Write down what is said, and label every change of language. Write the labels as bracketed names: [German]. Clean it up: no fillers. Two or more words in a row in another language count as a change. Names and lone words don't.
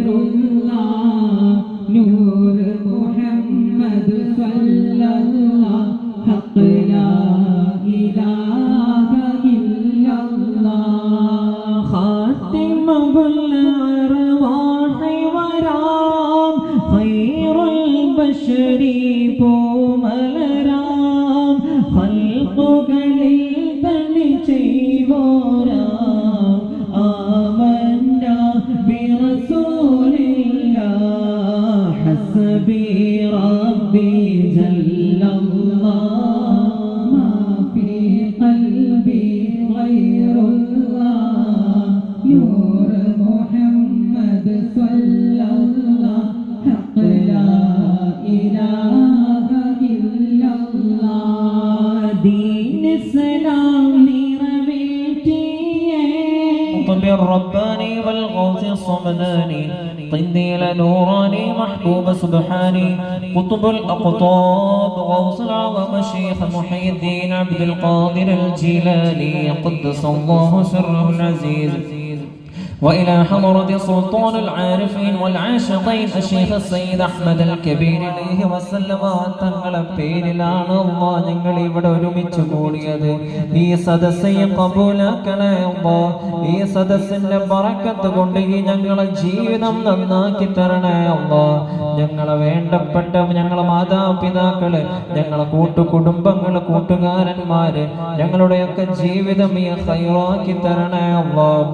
[Arabic] الله نور محمد صلى الله حق لا إله إلا الله خاتم بالأرواح ورام خير البشر [Malayalam] പൂമലരാം ഖൽഖുകളിൽ തനിച്ചെയ്വോരാം [Arabic] آمنا برسول الله حسبي ربي جل الله ما في قلبي غير الله نور محمد صلى الله حق لا إله إلا الله دين إسلام നിറവേറ്റിയേ قطب الرباني والغوث الصمداني قنديل نوراني محبوب سبحاني قطب الأقطاب غوث العظم الشيخ محي الدين عبد القادر الجيلاني قدس الله سره العزيز وإلى حضرة سلطان العارفين والعاشقين الشيخ السيد أحمد الكبير عليه وسلم [Malayalam] തങ്ങളെ പേരിലാണ് അല്ലാഹ് ഞങ്ങൾ ഇവിടെ ഒരുമിച്ച് കൂടിയത്. ഈ സദസ്സെ ഖബൂലാക്കണേ അല്ലാഹ്. ഈ സദസ്സിന്റെ ബറക്കത്ത് കൊണ്ട് ഈ ഞങ്ങളെ ജീവിതം നന്നാക്കി തരണേ അല്ലാഹ്. ഞങ്ങളെ വേണ്ടപ്പെട്ട ഞങ്ങളെ മാതാപിതാക്കള്, ഞങ്ങളെ കൂട്ടുകുടുംബങ്ങള്, കൂട്ടുകാരന്മാര്, ഞങ്ങളുടെയൊക്കെ ജീവിതം ഈ ഖൈറാക്കി തരണേ അല്ലാഹ്.